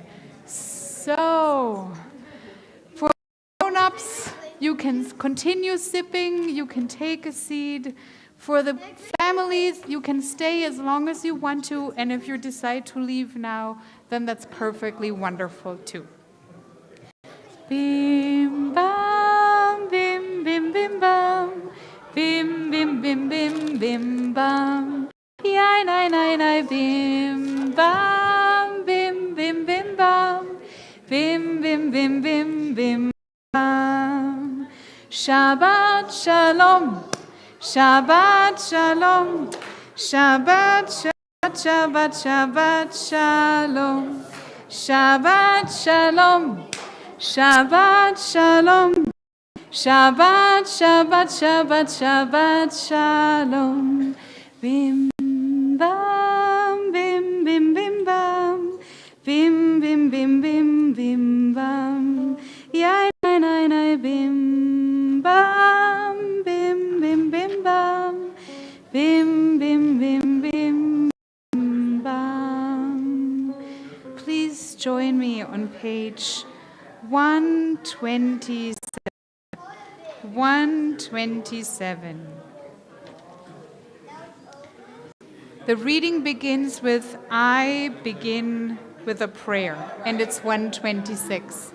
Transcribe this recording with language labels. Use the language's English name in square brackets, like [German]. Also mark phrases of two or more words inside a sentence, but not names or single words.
[English] So, for grown-ups, you can continue sipping. You can take a seat. For the families, you can stay as long as you want to. And if you decide to leave now, then that's perfectly wonderful too. Bim, bam, bim, bim, bim, bam. Bim, bim, bim, bim, bim, bam. Yai, nai, nai, nai, bim, bam. Bim, bim, bim, bam. Bim, bim, bim, bim, bim, bam. [Hebrew] שבת שלום. שבת שלום. שבת, שבת, שבת, שבת שלום. שבת שלום. שבת שלום. שבת, שבת, שבת, שבת שלום. Bim, bam, bim, bim, bim, bam. Bim, bim, bim, bim, bim, bam. Yai, nai, nai, nai, bim, bam. Bim, bim, bim, bam. Bim, bim, bim, bim, bam. [English] Please join me on page 127. 127. The reading begins with, I begin with a prayer, and it's 126.